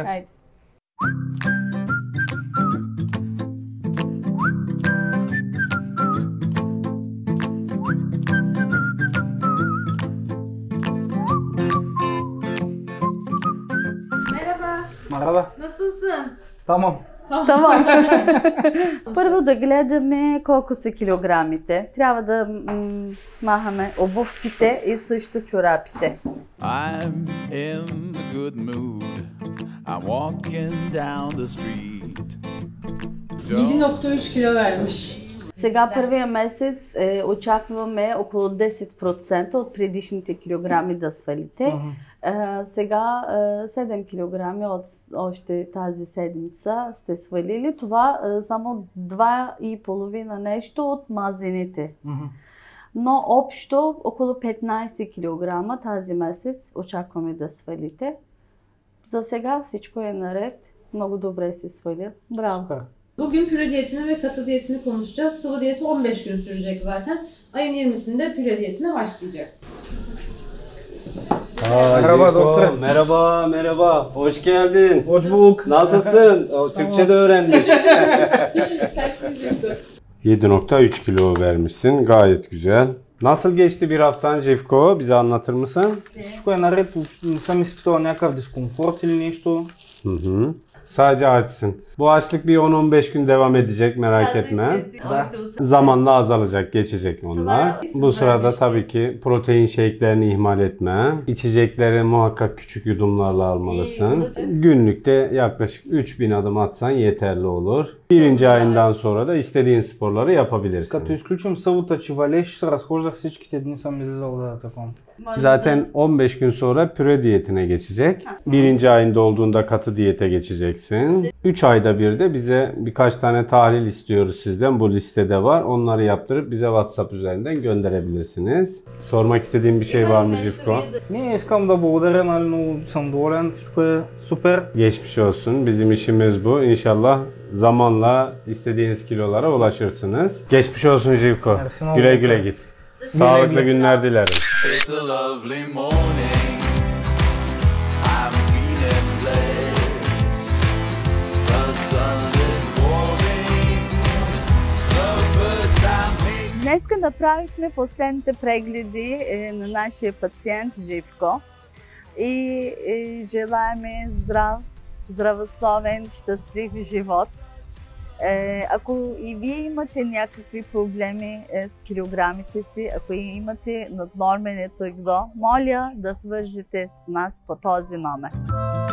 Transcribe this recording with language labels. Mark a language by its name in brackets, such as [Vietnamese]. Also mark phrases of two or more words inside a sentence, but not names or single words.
[Bulgarian] Хайде. Марада. [Turkish] Nasılsın? Tamam. Tamam. [Bulgarian] Първо да гледаме колко са килограмите. Трябва да махаме обувките и също чорапите. [English] I'm in a good mood. I'm walking down the street. [Turkish] 7.3 kilo vermiş. [Bulgarian] Сега първия месец очакваме около 10% от предишните килограми да свалите. Сега 7 килограми от още тази седмица сте свалили. Това само 2,5 нещо от мазнените. Но общо около 15 кг тази месец очакваме да свалите. За сега всичко е наред. Много добре си свалил. Браво! Супер. [Turkish] Bugün püre diyetini ve katı diyetini konuşacağız. Sıvı diyeti 15 gün sürecek zaten. Ayın 20'sinde püre diyetine başlayacak. Merhaba doktor. Merhaba, merhaba. Hoş geldin. Hoş bulduk. Nasılsın? Türkçe de öğrenmiş. 7.3 kilo vermişsin. Gayet güzel. Nasıl geçti bir haftan Живко? Bize anlatır mısın? [Bulgarian] Всичко е наред, не съм изпитал някакъв дискомфорт или нещо. [Turkish] Hı hı. Sadece açsın. Bu açlık bir 10-15 gün devam edecek, merak etme. Zamanla azalacak, geçecek onlar. Bu sırada tabii ki [English] protein shake'lerini [Turkish] ihmal etme. İçecekleri muhakkak küçük yudumlarla almalısın. Günlükte yaklaşık 3000 adım atsan yeterli olur. Birinci ayından sonra da istediğin sporları yapabilirsin. [Bulgarian] Като изключим събота, че валеше, се разхождах всичките дни, съм излизал да такова. [Turkish] Zaten 15 gün sonra püre diyetine geçecek. Birinci ayında olduğunda katı diyete geçeceksin. 3 ayda bir de bize birkaç tane tahlil istiyoruz sizden. Bu listede var. Onları yaptırıp bize WhatsApp üzerinden gönderebilirsiniz. Sormak istediğin bir şey var mı Живко? [Bulgarian] Не, искам да благодаря, нали, много съм доволен, всичко е супер. [Turkish] Geçmiş olsun. Bizim işimiz bu. İnşallah zamanla istediğiniz kilolara ulaşırsınız. Geçmiş olsun Живко. Mersi, Güle güle git. Sağlıklı günler dilerim. [English] It's a lovely morning. I'm feeling blessed. The sun is warming. The birds are making. [Bulgarian] Днеска направихме последните прегледи на нашия пациент Живко и желаеме здравословен, щастлив живот. Ако и вие имате някакви проблеми с килограмите си, ако имате наднормене тегло, моля да свържете с нас по този номер.